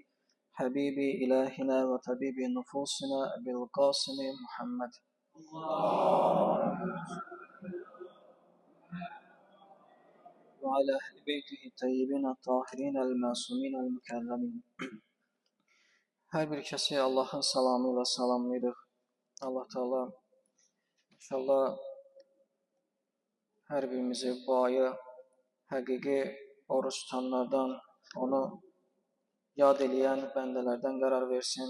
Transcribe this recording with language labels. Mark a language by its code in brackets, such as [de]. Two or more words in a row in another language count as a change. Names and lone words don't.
[ar] حبيب إلهنا وطبيب نفوسنا أبي القاسم محمد. وعلى أهل بيته الطيبين الطاهرين المعصومين المكرمين. [az] Her bir kəsi Allahın salamıyla salamlayırıq. Allah Teala inşallah hər birimizi bu ayı həqiqi oruç tutanlardan, onu yad eləyən bəndələrdən qərar versin.